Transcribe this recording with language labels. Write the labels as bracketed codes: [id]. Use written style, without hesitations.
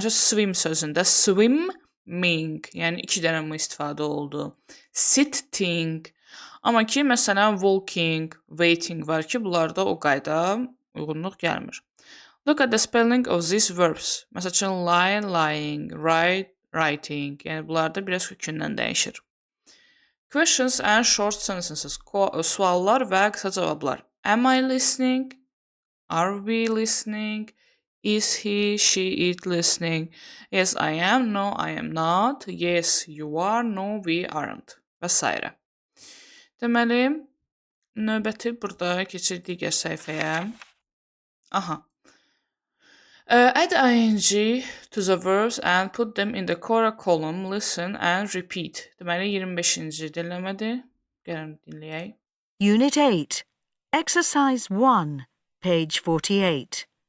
[az] Məsələn, swim sözündə swimming, yəni iki dənə m istifadə oldu. Sitting. Amma ki, məsələn, walking, waiting var ki, bunlarda o qayda uyğunluq gəlmir. [en] Look at the spelling of these verbs. [az] Məsəl üçün, lie, lying, write, writing. Yəni, bunlarda biraz kökündən dəyişir. [en] Questions and short sentences. [az] Suallar və qısa cavablar. [en] Am I listening? Are we listening? Is he, she, it listening? Yes, I am. No, I am not. Yes, you are. No, we aren't. Və s. [az] Deməli, növbəti burada keçir digər səhifəyə. Aha. [en] Add ing to the verbs and put them in the correct column. Listen and repeat. [az] Deməli 25-ci dinləmədir. Gəlin dinləyək. [en] Unit 8, Exercise 1, page 48.